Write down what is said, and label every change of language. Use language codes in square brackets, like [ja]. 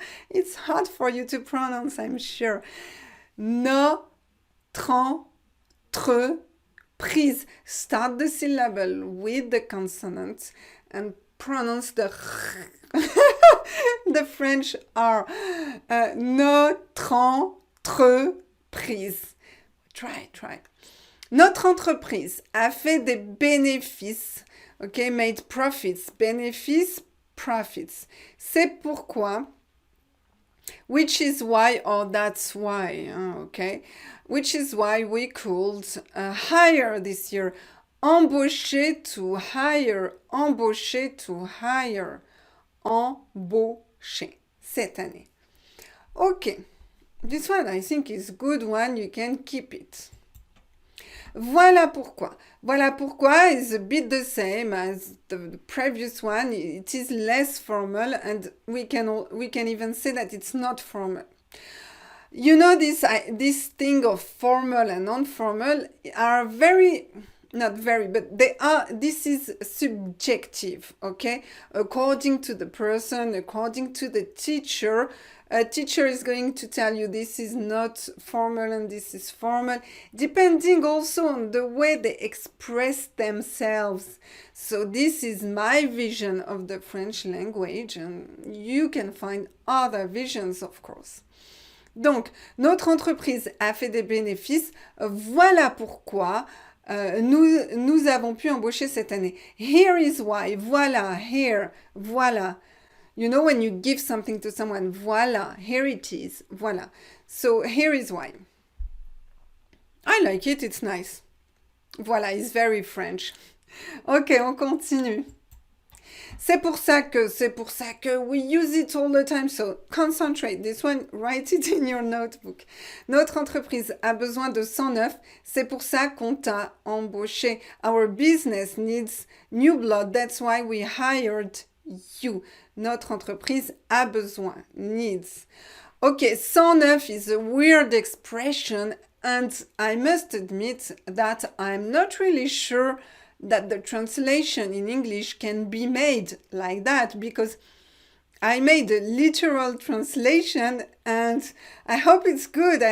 [en] It's hard for you to pronounce, I'm sure. [fr] Notre entreprise. [en] Start the syllable with the consonant and pronounce the the French R. [fr] Notre entreprise. [en] Try. [fr] Notre entreprise a fait des bénéfices [en] Okay, made profits, bénéfices, profits. [fr] C'est pourquoi, [en] which is why or that's why, okay? Which is why we could hire this year. [fr] Embaucher [en] to hire, [fr] embaucher to hire, embaucher cette année. [en] Okay, this one I think is good one, you can keep it. [fr] Voilà pourquoi. Voilà pourquoi [en] is a bit the same as the previous one. It is less formal and we can even say that it's not formal. You know, this thing of formal and non-formal are not very, but this is subjective, okay? According to the person, according to the teacher, a teacher is going to tell you this is not formal and this is formal, depending also on the way they express themselves. So this is my vision of the French language, and you can find other visions, of course. [fr] Donc, notre entreprise a fait des bénéfices. Voilà pourquoi nous avons pu embaucher cette année. [en] Here is why. Voilà. Here. Voilà. You know when you give something to someone, voilà. Here it is. Voilà. So, here is why. I like it. It's nice. Voilà. It's very French. Ok, [fr] on continue. C'est pour ça que [en] we use it all the time, so concentrate. This one, write it in your notebook. [fr] Notre entreprise a besoin de 109, c'est pour ça qu'on t'a embauché. [en] Our business needs new blood, that's why we hired you. [fr] Notre entreprise a besoin, [en] needs. Okay, 109 is a weird expression, and I must admit that I'm not really sure that the translation in English can be made like that, because I made a literal translation and I hope it's good.